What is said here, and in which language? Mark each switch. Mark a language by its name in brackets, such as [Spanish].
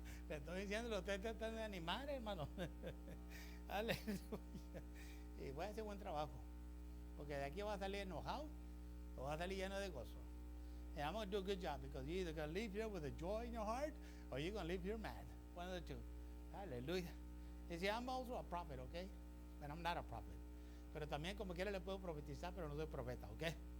[Spanish] Le estoy diciendo, usted trata de animar, hermano. Aleluya. Y voy a hacer buen trabajo. Porque de aquí va a salir enojado o va a salir lleno de gozo. [English] And I'm going to do a good job because you're either going to leave here with a joy in your heart or you're going to leave here mad. One of the two. Hallelujah. You see, I'm also a prophet, okay? But I'm not a prophet. [Spanish] Pero también como quiera le puedo profetizar, pero no soy profeta, okay?